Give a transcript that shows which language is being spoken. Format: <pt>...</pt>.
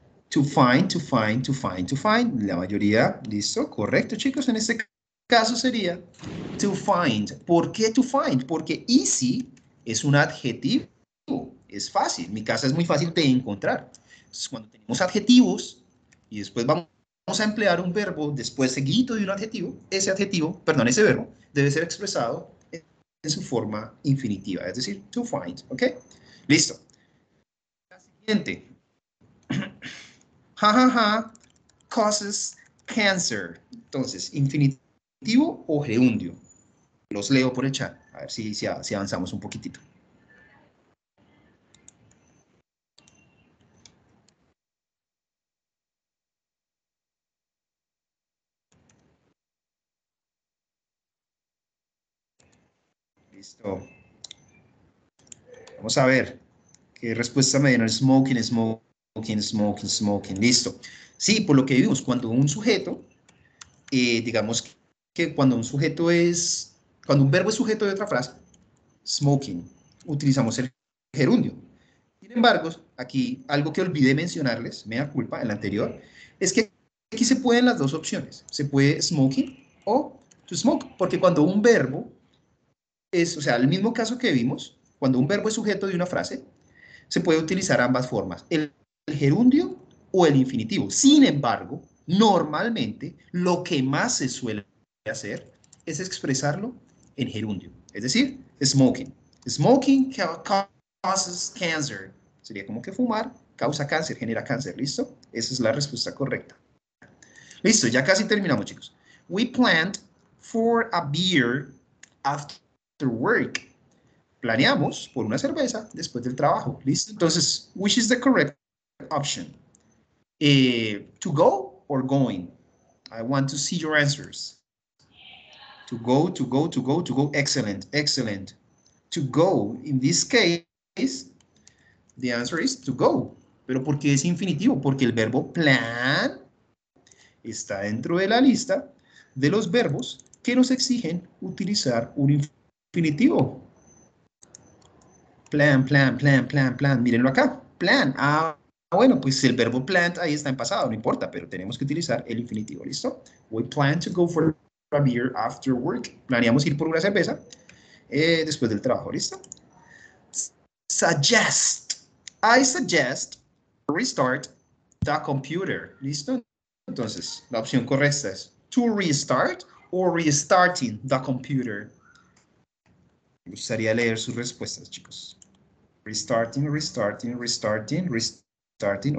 <en>To find, to find, to find, to find.</en> <es>La mayoría, listo, correcto, chicos. En este caso sería to find. ¿Por qué to find? Porque easy es un adjetivo. Es fácil. Mi casa es muy fácil de encontrar. Entonces, cuando tenemos adjetivos y después vamos a emplear un verbo después seguido de un adjetivo, ese verbo debe ser expresado en su forma infinitiva, es decir, to find, ¿ok? Listo. La siguiente. Causes cancer. Entonces, infinitivo o gerundio. Los leo por el chat, a ver si avanzamos un poquitito. Listo. Vamos a ver qué respuesta me dieron.</es> <en>Smoking, smoking, smoking, smoking.</en> <es>Listo. Sí, por lo que vimos, cuando un sujeto, digamos que cuando un verbo es sujeto de otra frase, smoking, utilizamos el gerundio. Sin embargo, aquí algo que olvidé mencionarles, me da culpa, en la anterior, es que aquí se pueden las dos opciones. Se puede smoking o to smoke, porque cuando un verbo es, o sea, el mismo caso que vimos, cuando un verbo es sujeto de una frase, se puede utilizar ambas formas, el gerundio o el infinitivo. Sin embargo, normalmente lo que más se suele hacer es expresarlo en gerundio, es decir, smoking. Smoking causes cancer. Sería como que fumar causa cáncer, genera cáncer. ¿Listo? Esa es la respuesta correcta. Listo, ya casi terminamos, chicos.</es> <en>We planned for a beer after work.</en> <es>Planeamos por una cerveza después del trabajo. ¿Listo? Entonces,</es> <en>which is the correct option? To go or going? I want to see your answers. To go, to go, to go, to go. Excellent, excellent. To go, in this case, the answer is to go.</en> <es>¿Pero por qué es infinitivo? Porque el verbo plan está dentro de la lista de los verbos que nos exigen utilizar un infinitivo. Plan, plan, plan, plan, plan. Mírenlo acá. Plan. Bueno, pues el verbo plant ahí está en pasado, no importa, pero tenemos que utilizar el infinitivo, ¿listo?</es> <en>We plan to go for a beer after work.</en> <es>Planeamos ir por una cerveza después del trabajo, ¿listo?</es> <en>Suggest. I suggest restart the computer,</en> <es>¿listo? Entonces, la opción correcta es</es> <en>to restart or restarting the computer.</en> <es>Me gustaría leer sus respuestas, chicos.</es> <en>Restarting, restarting, restarting, restarting.</en>